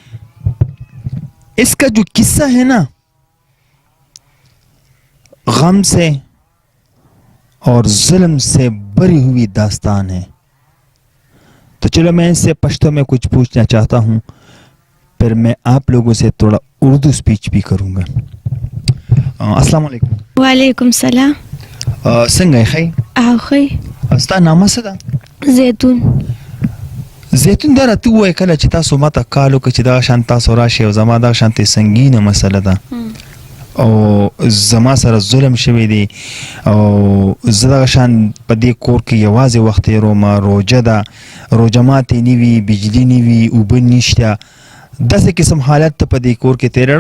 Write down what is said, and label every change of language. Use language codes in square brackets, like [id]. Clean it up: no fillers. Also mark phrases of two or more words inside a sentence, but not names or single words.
[ur] اس کا جو قصہ ہے نا، غم سے اور ظلم سے بھری ہوئی داستان ہے. تو چلو میں اس سے پشتو میں کچھ پوچھنا چاہتا ہوں، پھر میں آپ لوگوں سے تھوڑا اردو سپیچ بھی کروں گا. السلام علیکم. وعلیکم السلام. [ps] څنګه خی؟ او خی. ستا نامه څه ده؟ زیتون. دا راته ووایه کله چې تاسو ماته کال وکړه چې دغه شان تاسو راشئ او زما دغه شانتې سنګینه مسله ده او زما سره ظلم شوی دی او زه دغه شان په دې کور کې یوازې وخت تېروم، روژه ده، روژه ماتې نه وي، بجلي نه وي، اوبه نشته، داسې قسم حالت ته په دې کور کې تېرېږم.